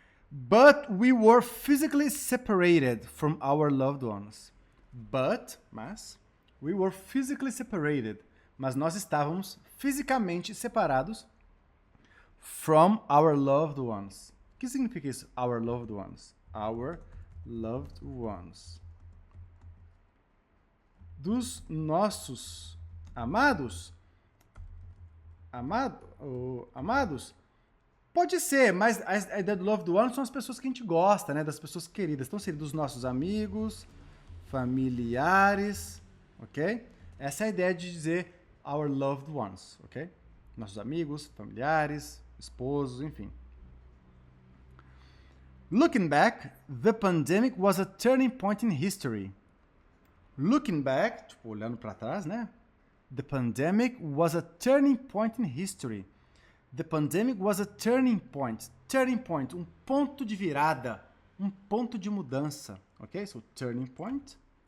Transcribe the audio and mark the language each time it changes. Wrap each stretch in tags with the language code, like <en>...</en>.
<en>But we were physically separated from our loved ones.</en> <pt>Mas,</pt> <en>we were physically separated.</en> <pt>Mas nós estávamos fisicamente separados</pt> <en>from our loved ones.</en> <pt>O que significa isso?</pt> <en>Our loved ones. Our loved ones.</en> <pt>Dos nossos amados? Amados? Pode ser, mas a ideia do loved ones são as pessoas que a gente gosta, né? Das pessoas queridas. Então, seria dos nossos amigos, familiares, ok? Essa é a ideia de dizer our loved ones, ok? Nossos amigos, familiares, esposos, enfim.</pt> <en>Looking back, the pandemic was a turning point in history.</en> <pt>Looking back, tipo, olhando para trás, né?</pt> <en>The pandemic was a turning point in history. The pandemic was a turning point.</en> <pt>Turning point, um ponto de virada, um ponto de mudança, ok?</pt> <en>So, turning point.</en>